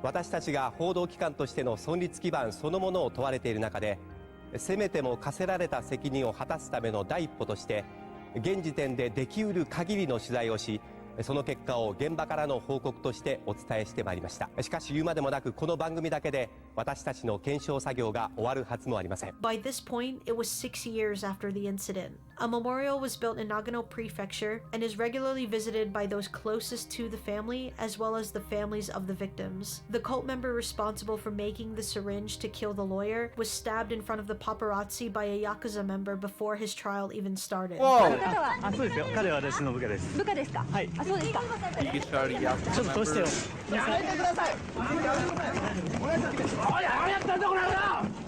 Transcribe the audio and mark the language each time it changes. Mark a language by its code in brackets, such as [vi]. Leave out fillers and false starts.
[ja] 私たちが報道機関としての存立基盤そのものを問われている中で、せめても課せられた責任を果たすための第一歩として、現時点でできうる限りの取材をし、その結果を現場からの報告としてお伝えしてまいりました。しかし言うまでもなく、この番組だけで私たちの検証作業が終わるはずもありません。 [en] By this point, it was 6 years after the incident. A memorial was built in Nagano Prefecture and is regularly visited by those closest to the family as well as the families of the victims. The cult member responsible for making the syringe to kill the lawyer was stabbed in front of the paparazzi by a Yakuza member before his trial even started. Whoa! [ja] あ、そうですよ。彼は私の部下です。部下ですか？はい。あ、そうですか。 [en] He started Yakuza [ja] ちょっと通してよ。やめてください。おい、何やってんだこれな。